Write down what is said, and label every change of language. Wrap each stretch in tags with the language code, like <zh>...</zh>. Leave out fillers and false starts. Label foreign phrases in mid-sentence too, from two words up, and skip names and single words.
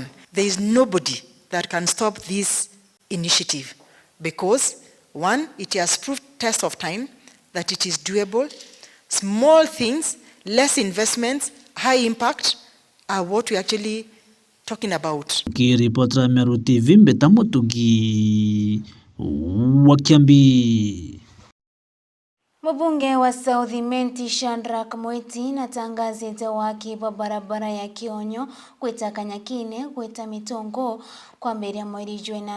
<en>There is nobody that can stop this initiative because, one, it has proved test of time that it is doable. Small things, less investments, high impact are what we actually talking about.</en> <mer>Kiripotera Meru TV mbeta mutugi wa Kiambi. Mbunge wa South Imenti Shadrack Moeti natangazite wakiba barabara ya Kionyo kwita Kanyakine kwita Mitongo kwa mbere mweri jwena</mer>